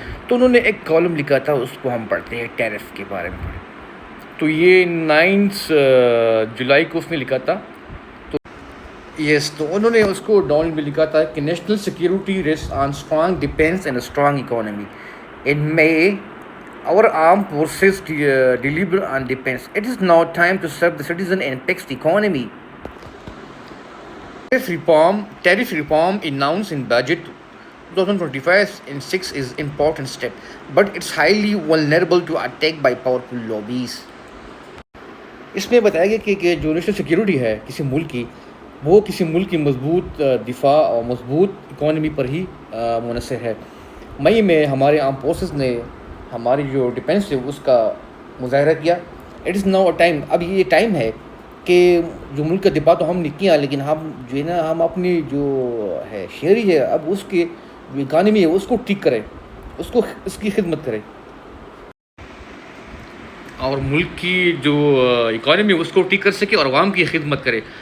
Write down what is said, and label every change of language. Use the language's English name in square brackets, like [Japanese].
[Urdu] تو انہوں نے ایک کالم لکھا تھا, اس کو ہم پڑھتے ہیں, ٹیرف کے بارے میں. تو یہ 9 جولائی کو اس نے لکھا تھا. تو انہوں نے اس کو ڈاؤن میں لکھا تھا کہ [English] National security rest on strong defence and strong economy. In May our armed forces deliver on defense. It is now time to serve the citizen and fix the economy. Tariff reform announced in budget 2025-6 is important step, but it's highly vulnerable to attack by powerful lobbies. [Urdu] اس میں بتایا گیا کہ جو national security ہے کسی ملک کی, وہ کسی ملک کی مضبوط دفاع اور مضبوط اکانومی پر ہی منحصر ہے. مئی میں ہمارے آرم فورسز نے ہماری جو ڈیفینس ہے اس کا مظاہرہ کیا. [English] it is now time, [Urdu] اب یہ ٹائم ہے کہ جو ملک کا دفاع تو ہم نے کیا, لیکن ہم جو ہے نا ہم اپنی جو ہے شہری ہے, اب اس کی جو اکانومی ہے اس کو ٹھیک کریں, اس کی خدمت کریں, اور ملک کی جو اکانومی ہے اس کو ٹھیک کر سکے اور عوام کی خدمت کرے.